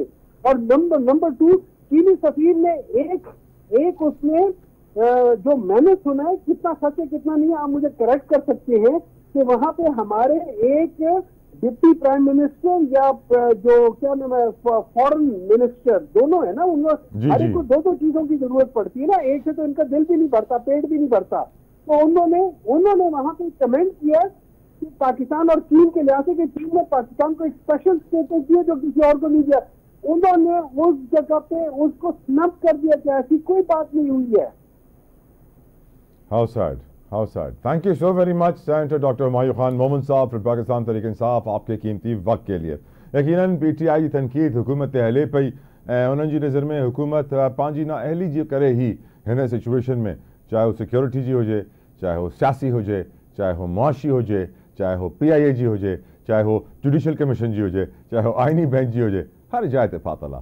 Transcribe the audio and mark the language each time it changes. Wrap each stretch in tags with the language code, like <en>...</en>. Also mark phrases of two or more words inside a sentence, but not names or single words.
<ur>اور نمبر 2، چینی سفیر نے ایک اسمیں جو میں نے سنا ہے، کتنا سچ ہے کتنا نہیں ہے آپ مجھے کریکٹ کر سکتے ہیں، کہ وہاں پے ہمارے ایک</ur> <en>deputy prime minister</en> <ur>یا جو کیا نام ہے</ur> <en>foreign minister,</en> <ur>دونوں ہے نا، انکو ہر ایک کو 2-2 چیزوں کی ضرورت پڑتی ہے نا، ایک سے تو انکا دل بھی نہیں بھرتا، پیٹ بھی نہیں بھرتا. تو انہوں نے وہاں پے کمنٹ کیا کہ پاکستان اور چین کے لحاظ سے کہ چین نے پاکستان کو ایک</ur> <en>special status</en> <ur>دیا جو کسی اور کو نہیں دیا. انہوں نے اس جگہ پے اسکو سنب کر دیا کہ ایسی کوئی بات نہیں ہوئی ہے.</ur> <en>How sad, how sad. Thank you so very much, Senator Dr.</en> <ur>ہمایوں خان مومن صاحب فرام پاکستان تحریک انصاف، آپکے قیمتی وقت کے لیے.</ur> <sd>यकीनन PTI की तनकीद हुकूमत अहले पई उन्हनि जी नज़र में हुकूमत पंहिंजी ना अहली जी करे ही हिन सिचुएशन में, चाहे वो सिक्योरिटी जी हुजे, चाहे वो सियासी हुजे, चाहे वो मुआशी हुजे, चाहे वो PIA जी हुजे, चाहे वो जुडिशल कमीशन जी हुजे, चाहे वो आइनी बेंच जी हुजे, हर जाइ ते फातला।</sd>